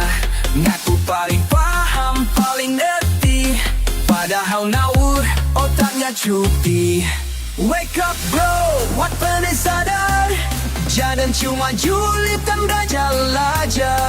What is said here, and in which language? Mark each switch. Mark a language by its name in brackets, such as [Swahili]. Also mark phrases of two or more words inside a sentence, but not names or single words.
[Indonesian] Ngaku paling paham, paling ngerti, padahal ngawur, otaknya cuti. [English] Wake up bro, [Indonesian] what bener sadar, jangan cuma julid dan belajar.